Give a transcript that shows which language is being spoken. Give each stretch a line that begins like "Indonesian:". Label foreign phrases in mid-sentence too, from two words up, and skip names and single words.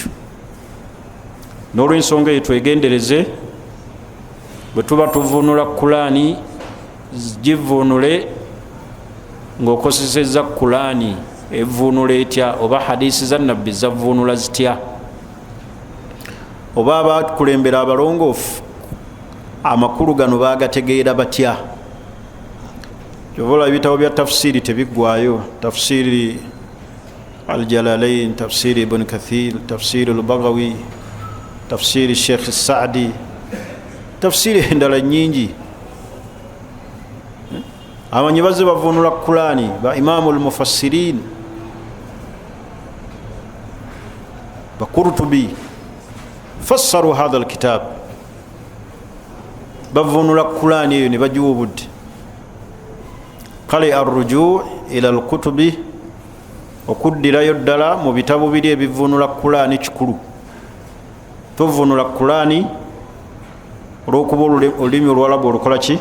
Ganda: N'olw'ensonga eyo twegendereze, bwe tuba tuvunula Qur'ani, givunule ng'okosesezza Qur'ani evunula etya, oba hadisi za nabbi zavunula zitya, oba abakulembera abalongoofu amakulu gano bagategeera batya. Kyovola ebitabo bya tafsiri tebiggwayo, tafsiri Al-Jalalain, tafsiri Ibn Kathir, tafsiri Al-Baghawi, tafsiri Sheikh Saadi, tafsiri endala nyingi. Amanyi bazze bavunula Qur'ani ba
Arabic: إمام المفسرين,
Ganda: ba Qurtubi,
Arabic: فسروا هذا الكتاب,
Ganda: bavunula Qur'ani eyo ne bagiwa obudde. Kale
Arabic: الرجوع إلى الكتب,
Ganda: okuddirayo ddala mu bitabo biri ebivunula Qur'ani kikulu. Tuvunula Qur'ani olw'okuba olulimi Olwarabu olukola ki?